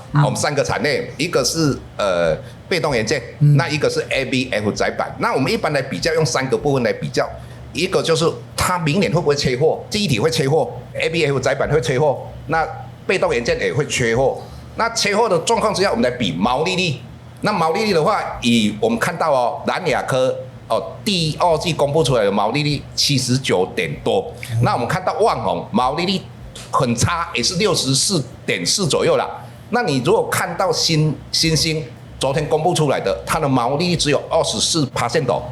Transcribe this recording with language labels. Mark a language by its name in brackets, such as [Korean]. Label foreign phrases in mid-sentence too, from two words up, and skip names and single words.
[Chinese] 我們3個產業，一個是被動元件，那一個是 ABF 載板。那我們一般來比較，用3個部分來比較。一個就是它明年會不會缺貨，記憶體會缺貨 ，ABF 載板會缺貨，那被動元件也會缺貨。那缺貨的狀況之下，我們來比毛利率。那毛利率的話，以我們看到南亞科第2季公布出來的毛利率79點多，那我們看到旺宏毛利率很差，也是64.4左右啦。那你如果看到新興昨天公布出來的，它的毛利率只有24%哦。